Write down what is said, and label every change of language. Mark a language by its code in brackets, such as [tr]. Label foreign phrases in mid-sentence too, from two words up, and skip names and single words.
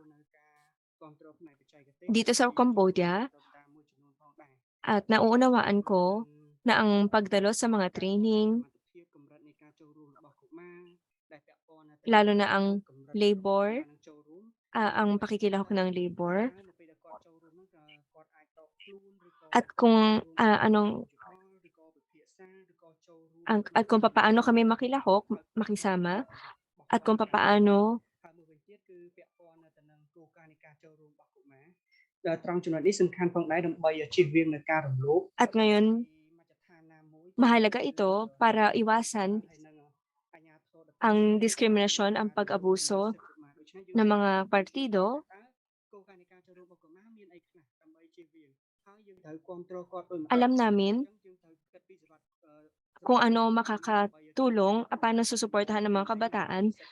[tl] dito sa Cambodia, at nauunawaan ko na ang pagdalo sa mga training, lalo na ang labor, ang pakikilahok ng labor, at kung at kung paano kami makilahok, makisama, at kung paano [km] ត្រង់ចំណុចនេះសំខាន់ផងដែរដើម្បីជៀសវាងនឹងការរំលោភ [tl] at ngayon mahalaga ito para iwasan ang diskriminasyon, ang pag-abuso ng mga partido. Alam namin kung ano makakatulong at paano susuportahan ng mga kabataan.